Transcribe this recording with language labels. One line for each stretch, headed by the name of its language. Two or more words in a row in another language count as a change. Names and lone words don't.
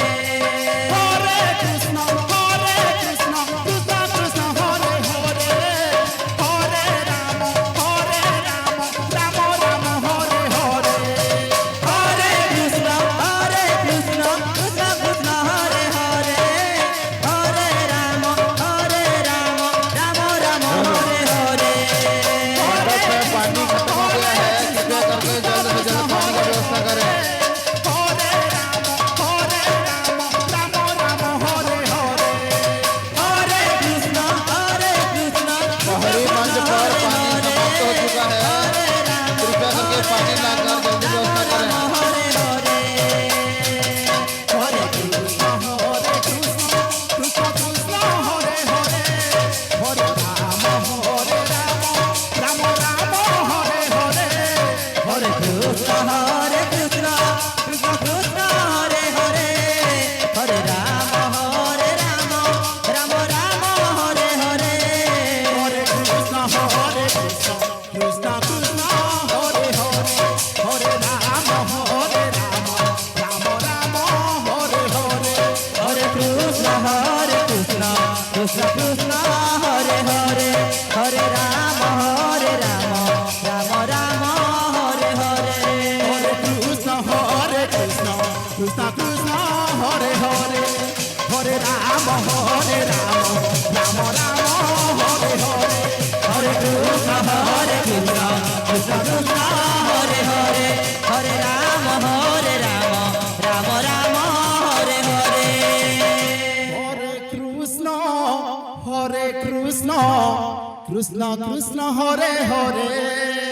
Sanskrit: হরে কৃষ্ণ কৃষ্ণ কৃষ্ণ কৃষ্ণ হরে হরে হরে রাম রাম রাম হরে হরে হরে কৃষ্ণ কৃষ্ণ কৃষ্ণ হরে হরে হরে রাম রাম হরে হরে
Hindi: पानी खत्म हो गया है, कृपया करके जल्द से जल्द पानी का व्यवस्था करें।
Sanskrit: হরে রাম রাম হরে হরে हरे कृष्ण
Hindi: पहाड़ी मंच पर पानी समाप्त हो चुका है, कृपया करके पानी लाकर जल्दी व्यवस्था करें।
Sanskrit: हरे हरे হরে কৃষ্ণ কৃষ্ণ কৃষ্ণ হরে হরে হরে রাম রাম রাম হরে হরে हरे कृष्ण कृष्ण कृष्ण हरे हरे हरे राम राम राम हरे हरे হরে কৃষ্ণ কৃষ্ণ কৃষ্ণ কৃষ্ণ হরে হরে হরে রাম রাম রাম হরে হরে हरे कृष्ण कृष्ण कृष्ण हरे हरे हरे राम राम हरे हरे হরে কৃষ্ণ কৃষ্ণ কৃষ্ণ কৃষ্ণ হরে হরে হরে রাম রাম রাম হরে হরে हरे कृष्ण कृष्ण कृष्ण हरे हरे हरे राम राम हरे हरे হরে কৃষ্ণ কৃষ্ণ কৃষ্ণ কৃষ্ণ হরে হরে